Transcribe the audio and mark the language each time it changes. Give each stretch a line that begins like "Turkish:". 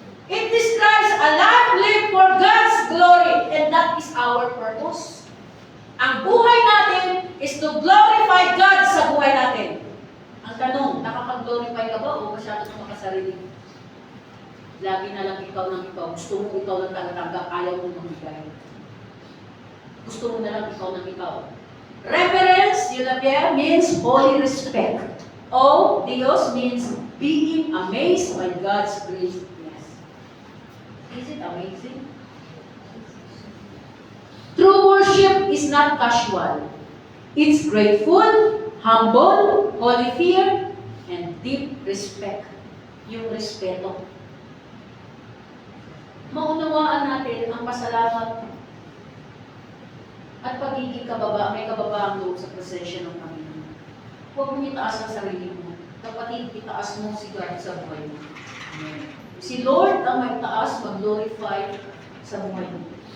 English: It describes a life lived for God's glory, and that is our purpose.
Filipino: Ang buhay natin
English: is to glorify God
Filipino: sa buhay natin. Ang tanong, nakapag-glorify ka ba o masyado kang makasarili? Lagi na lang ikaw ng ikaw. Gusto mo ikaw ng talaga, ayaw mo magbigay. Gusto mo na lang ikaw ng ikaw.
English: Reverence, means holy respect. O, Dios means being amazed by God's greatness. Is it amazing? True worship is not casual. It's grateful, humble, holy fear, and deep respect.
Filipino: yung respeto. Maunawaan natin ang pasalamat at pagiging may kababaang loob sa presensya ng Panginoon. Huwag mong itaas ang sarili mo. Kapatid, itaas mo si God sa buhay mo. Si Lord ang may taas, mag-glorify sa buhay mo.